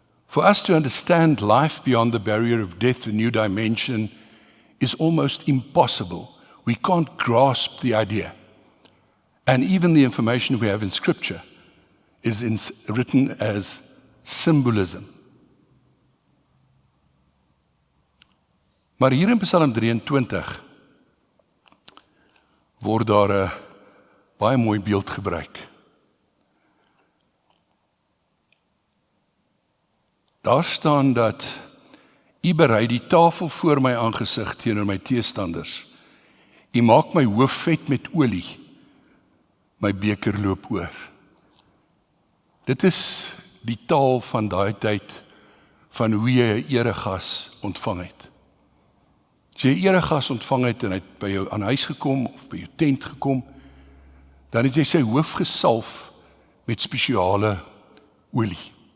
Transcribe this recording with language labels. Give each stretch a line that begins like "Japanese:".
English: For us to understand life beyond the barrier of death, a new dimension, is almost impossible. We can't grasp the idea. And even the information we have in Scripture is written as symbolism.
Afrikaans: Maar hier in Psalm 23 word daar 'n baie mooi beeld gebruik. Daar staan dat U berei die tafel voor my aangesig teenoor my teestanders. U maak my hoof vet met olie. My beker loop oor. Dit is die taal van daai tyd van hoe jy 'n eregas ontvang het. As jy 'n eregas ontvang het en hy het by jou aan huis gekom of by jou tent gekom, dan het jy sy hoof gesalf met spesiale olie.